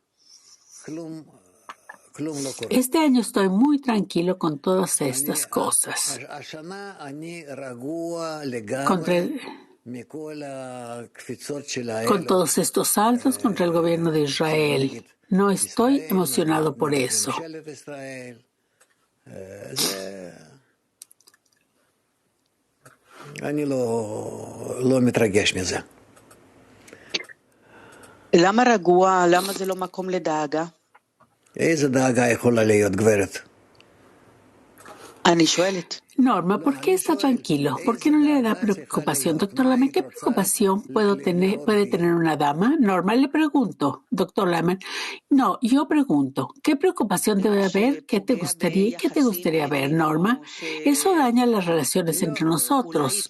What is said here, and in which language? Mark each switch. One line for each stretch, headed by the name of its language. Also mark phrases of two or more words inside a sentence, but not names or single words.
Spanish: Este año estoy muy tranquilo con todas estas cosas. Con todos estos saltos contra el gobierno de Israel. No estoy emocionado por eso.
Hebrew: אני לא מתרגש מזה. למה רגוע? למה זה לא מקום לדאגה? איזה דאגה יכולה להיות, גברת? אני שואלת.
Spanish: Norma, ¿por qué está tranquilo? ¿Por qué no le da preocupación? Doctor Laman, ¿qué preocupación puede tener una dama? Norma, le pregunto. Doctor Laman, no, yo pregunto, ¿qué preocupación debe haber? ¿Qué te gustaría ver, Norma? Eso daña las relaciones entre nosotros.